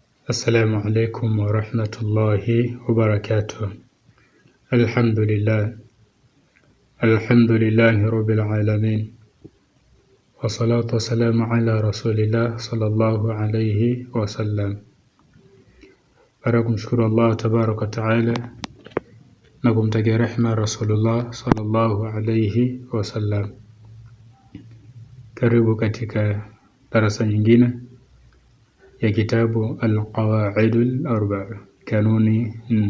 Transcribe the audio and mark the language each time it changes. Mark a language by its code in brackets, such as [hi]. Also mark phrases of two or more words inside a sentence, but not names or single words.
[ar] السلام عليكم ورحمة الله وبركاته. الحمد لله رب العالمين، والصلاة والسلام على رسول الله صلى الله عليه وسلم. [sw] Baada kumshukuru Allah [ar] تبارك تعالى [sw] na kumtakia rehema Rasulullah [ar] صلى الله عليه وسلم. [sw] Karibu katika darasa nyingine ya kitabu Al-Qawaidul Arba'a, kanuni 4.